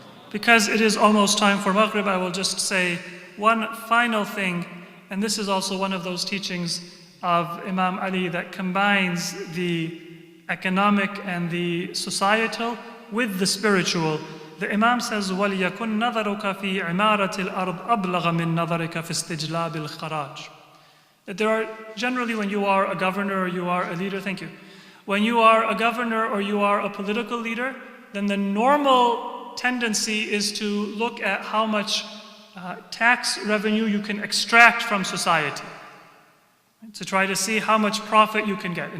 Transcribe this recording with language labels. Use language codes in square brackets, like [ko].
[en] Because it is almost time for Maghrib, I will just say one final thing, and this is also one of those teachings of Imam Ali that combines the economic and the societal with the spiritual. [ar] The Imam says, وَلْيَكُنْ نَظَرُكَ فِي عِمَارَةِ الْأَرْضِ أَبْلَغَ مِنْ نَظَرِكَ فِي اسْتِجْلَابِ الْخَرَاجِ. [en] That there are, generally when you are a governor or you are a leader, thank you. When you are a governor or you are a political leader, then the normal tendency is to look at how much tax revenue you can extract from society, to try to see how much profit you can get.